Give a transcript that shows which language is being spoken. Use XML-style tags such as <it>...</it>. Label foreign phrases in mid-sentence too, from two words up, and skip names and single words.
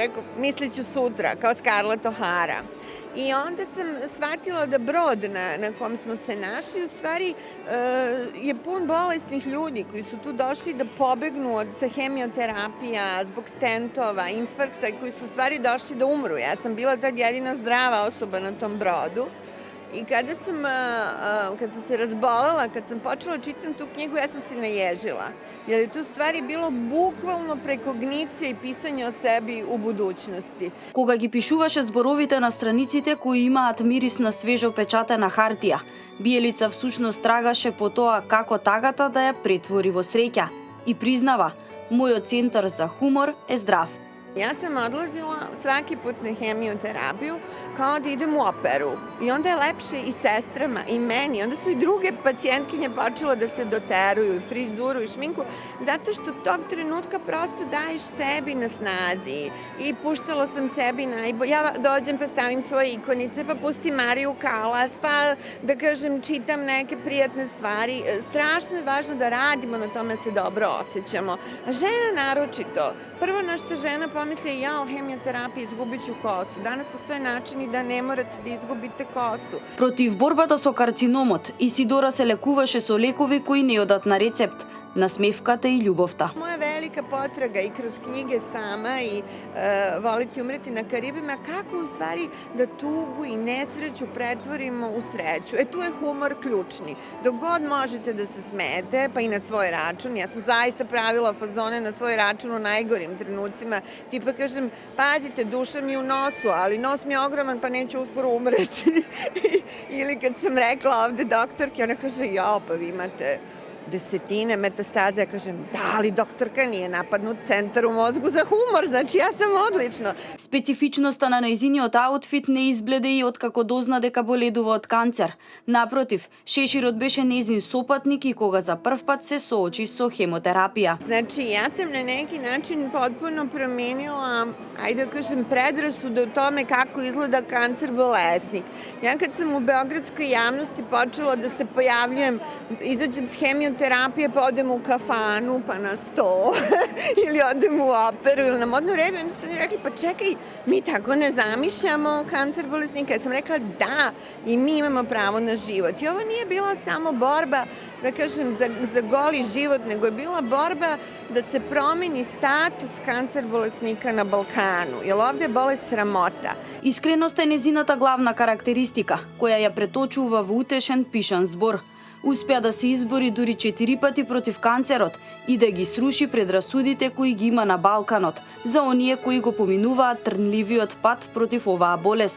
<sr>Rekao, misliću sutra, kao Scarlett O'Hara. I onda sam shvatila da brod na kom smo se našli u stvari je pun bolesnih ljudi koji su tu došli da pobegnu sa hemioterapija, zbog stentova, infarkta, koji su u stvari došli da umru. Ja sam bila tad jedina zdrava osoba na tom brodu. I kad sam se razbolela, kad sam počela čitam tu knjigu, ja sam se naježila. Jer je tu stvari bilo bukvalno prekognicije i pisanje o sebi u budućnosti.</sr> <mk>Кога ги пишуваше зборовите на страниците кои имаат мирис на свежо печатена хартија, Биелица всушност трагаше по тоа како тагата да ја претвори во среќа и признава: "Мојот центар за хумор е здрав."</mk> <sr>Ja sam odlazila svaki put na hemioterapiju kao da idem u operu. I onda je lepše i sestrama i meni. Onda su i druge pacijentkinje počele da se doteruju i frizuru i šminku, zato što tog trenutka prosto daješ sebi na snazi. I puštala sam sebi najbolje. Ja dođem pa stavim svoje ikonice, pa pustim Mariju Kalas, pa da kažem čitam neke prijatne stvari. Strašno je važno da radimo na tome, se dobro osjećamo. A žena naročito. Prvo na što žena pomisli, ja o hemioterapiji izgubit ću kosu. Danas postoje načini da ne morate da izgubite kosu.</sr> <mk>Против борбата со карциномот, Исидора се лекуваше со лекови кои не одат на рецепт, насмевката и љубовта.</mk> <sr>Moja velika potraga i kroz knjige sama i Voliti umreti na Karibima, kako u stvari da tugu i nesreću pretvorimo u sreću. Tu je humor ključni. Dok god možete da se smete, pa i na svoj račun. Ja sam zaista pravila fazone na svoj račun u najgorim trenucima. Tipa kažem, pazite, duša mi u nosu, ali nos mi je ogroman pa neću uskoro umreti. Ili kad sam rekla ovde doktorki, ona kaže, ja, pa vi imate desetine metastaze, ja kažem, da, ali doktorka nije napadnut centar u mozgu za humor, znači ja sam odlično.</sr> <mk>Специфичноста на нејзиниот аутфит не избледе и откако дозна дека боледува од канцер. Напротив, шеширот беше нејзин сопатник и кога за прв пат се соочи со хемотерапија.</mk> <sr>Znači, ja sam na neki način potpuno promenila, ajde da kažem, predrasude o tome kako izgleda kancer bolesnik. Ja kad sam u beogradskoj javnosti počela da se pojavljujem, izađem s hemioterapije, pa odem u kafanu, pa na sto, ili odem u operu, ili na modnu reviju, onda su oni rekli, pa čekaj, mi tako ne zamišljamo kancer bolesnika. Ja sam rekla, da, i mi imamo pravo na život. I ovo nije bila samo borba, da kažem, za goli život, nego je bila borba da se promeni status kancer bolesnika na Balkanu, jer ovde je bolest sramota.</sr> <mk>Искреност е незината главна карактеристика, која ја преточува во утешен пишан збор. Успеа да се избори дури 4 пати против канцерот и да ги сруши предрасудите кои ги има на Балканот за оние кои го поминуваат трнливиот пат против оваа болест.</mk>